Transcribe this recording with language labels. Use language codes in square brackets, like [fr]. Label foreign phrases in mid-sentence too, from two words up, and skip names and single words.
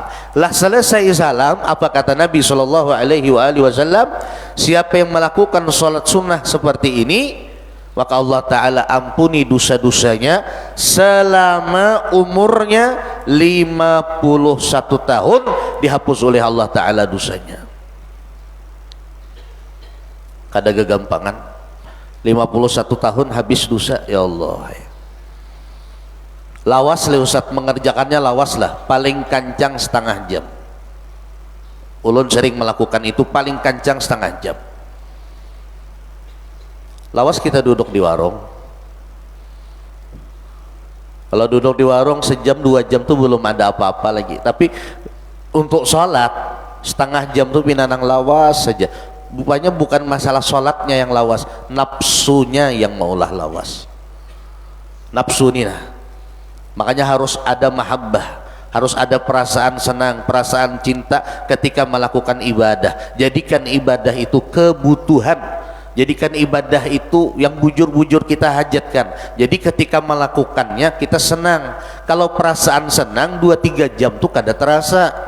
[id] Lah selesai salam, apa kata Nabi [ar] صلى الله عليه وسلم? [id] Siapa yang melakukan sholat sunnah seperti ini, maka Allah Ta'ala ampuni dosa-dosanya selama umurnya 51 tahun, dihapus oleh Allah Ta'ala dosanya. [bjn] Kada gagampangan 51 tahun habis dosa, ya Allah. Lawas le Ustaz, mengerjakannya lawas lah, paling kancang setengah jam. Ulun sering melakukan itu, paling kancang setengah jam. Lawas kita duduk di warung. [id] Kalau duduk di warung sejam 2 jam tuh belum ada apa-apa lagi. [bjn] Tapi untuk sholat setengah jam tuh pinanang lawas saja. Rupanya bukan masalah sholatnya yang lawas, nafsunya yang maulah lawas. Nafsu ini nah. [id] Makanya harus ada mahabbah, harus ada perasaan senang, perasaan cinta ketika melakukan ibadah. Jadikan ibadah itu kebutuhan, jadikan ibadah itu yang bujur-bujur kita hajatkan. Jadi ketika melakukannya kita senang. Kalau perasaan senang 2-3 jam tuh kada terasa.